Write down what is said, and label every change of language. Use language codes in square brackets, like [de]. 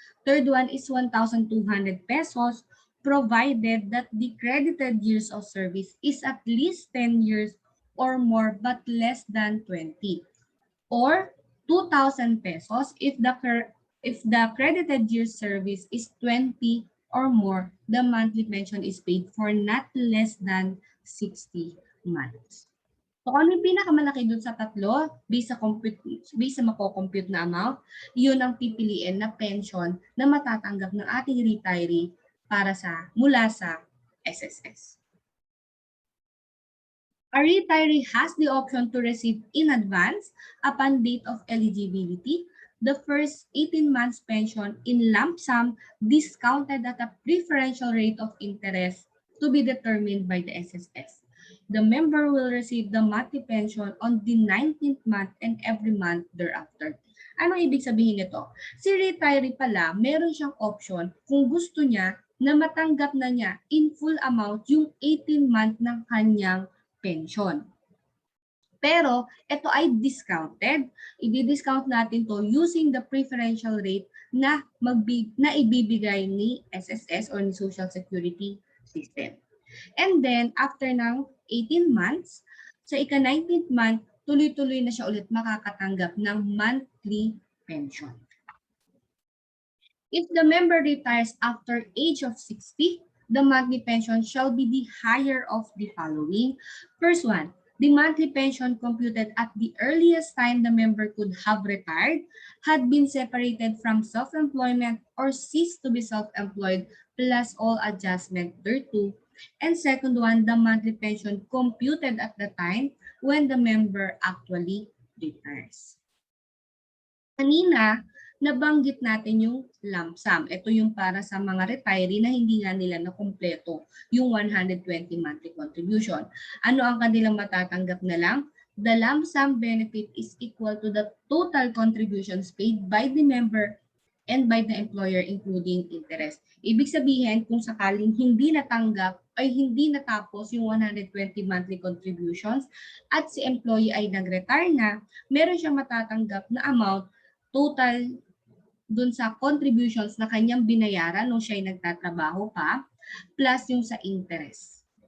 [en] Third one is 1,200 pesos provided that the credited years of service is at least 10 years or more but less than 20. Or 2,000 pesos if the credited year service is 20 or more, the monthly pension is paid for not less than 60 months. [tl] So ano yung pinakamalaki dun sa tatlo, based sa mako-compute na amount, yun ang pipiliin na pension na matatanggap ng ating retiree mula sa SSS. [en] A retiree has the option to receive in advance, upon date of eligibility, the first 18 months pension in lump sum discounted at a preferential rate of interest to be determined by the SSS. The member will receive the monthly pension on the 19th month and every month thereafter. [tl] Ano ibig sabihin nito? Si retiree pala, meron siyang option kung gusto niya na matanggap na niya in full amount yung 18-month ng kanyang pension. Pero ito ay discounted. I-discount natin to using the preferential rate na ibibigay ni SSS or ni Social Security System. And then after ng 18 months, sa ika-19th month, tuloy-tuloy na siya ulit makakatanggap ng monthly pension. [en] If the member retires after age of 60, the monthly pension shall be the higher of the following. First one, the monthly pension computed at the earliest time the member could have retired, had been separated from self-employment or ceased to be self-employed, plus all adjustment thereto. And second one, the monthly pension computed at the time when the member actually retires. Kanina, [tl] nabanggit natin yung lump sum. Ito yung para sa mga retiree na hindi nga nila nakumpleto yung 120 monthly contribution. Ano ang kanilang matatanggap na lang? [en] The lump sum benefit is equal to the total contributions paid by the member and by the employer including interest. [tl] Ibig sabihin, kung sakaling hindi natanggap ay hindi natapos yung 120 monthly contributions at si employee ay nag-retire na, meron siyang matatanggap na amount total dun sa contributions na kanyang binayaran nung siya ay nagtatrabaho pa, plus yung sa interest.